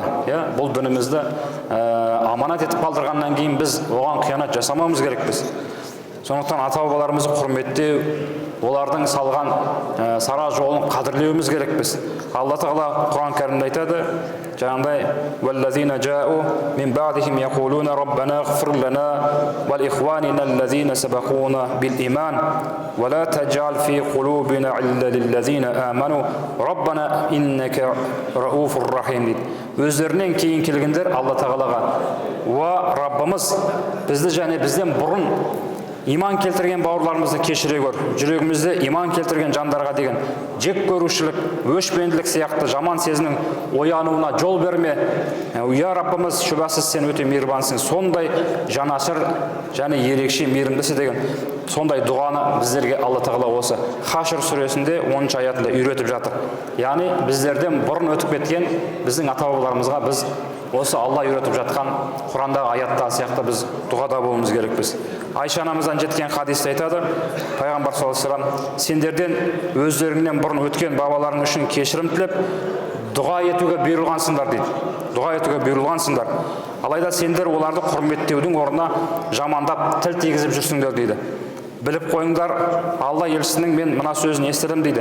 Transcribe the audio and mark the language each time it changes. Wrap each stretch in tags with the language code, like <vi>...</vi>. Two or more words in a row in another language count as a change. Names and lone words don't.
<kk>Бұл дінімізді аманат етіп қалдырғаннан кейін біз оған қиянат жасамауымыз керекпіз. Сондықтан ата-бабаларымызды құрметтеу, олардың салған сара жолын қадірлеуіміз керекпіз. Алла Тағала Құран кәрімде айтады, жаңағыдай</kk> <ar>«والذين جاءوا من بعدهم يقولون ربنا اغفر لنا ولإخواننا الذين سبقونا بالإيمان ولا تجعل في قلوبنا إلا للذين آمنوا ربنا إنك رؤوف رحيم» дейді.</ar> <kk>Өздерінен кейін келгендер Алла Тағалаға: «Уа Раббымыз, бізді және бізден бұрын иман келтірген бауырларымызды кешіре көр. Жүрегімізде иман келтірген жандарға деген жек көрушілік, өшпенділік сияқты жаман сезімнің оянуына жол берме. Уя Раббымыз, шүбәсіз сен өте мейірбансың, сондай жанашыр және ерекше мейірімдісің» деген сондай дұғаны біздерге Алла Тағала осы Хашр сүресінде 10 аятында үйретіп жатыр. Яғни біздерден бұрын өтіп кеткен біздің ата-бабаларымызға біз осы Алла үйретіп жатқан Құрандағы аяттар сияқты біз дұғада болуымыз керекпіз. Айша анамыздан жеткен хадисте айтады, пайғамбар</kk> <ar>صلى الله عليه وسلم,</ar> <kk>сендерден өздеріңнен бұрын өткен бабаларың үшін кешірім тілеп, дұға етуге бұйырылғансыңдар дейді. Дұға етуге бұйырылғансыңдар. Алайда сендер оларды құрметтеудің орнына жамандап, тіл тигізіп жүрсіңдер дейді. Біліп қойыңдар, Алла елшісінің мен мына сөзін естідім дейді.</kk>